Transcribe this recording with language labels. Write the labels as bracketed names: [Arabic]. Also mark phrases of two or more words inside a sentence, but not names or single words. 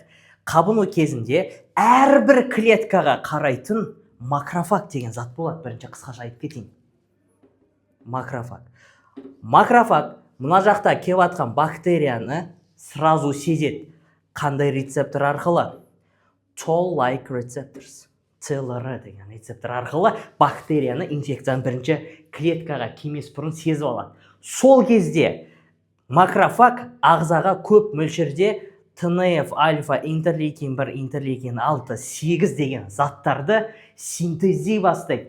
[Kazakh] Қабыну кезінде әрбір клеткаға қарайтын макрофаг деген зат болады. Бірінші қысқаша айтып кетейін. Макрофаг. Макрофаг мына жақта келіп жатқан бактерияны сразу сезеді. Қандай рецептор арқылы? [English] Toll-like receptors. [Kazakh] ТЛР деген рецептор арқылы бактерияны, инфекцияны бірінші клеткаға келмес бұрын сезіп алады. Сол кезде макрофаг ағзаға көп мөлшерде ТНФ, альфа, интерлейкин 1, интерлейкин 6, 8 деген заттарды синтездей бастайды.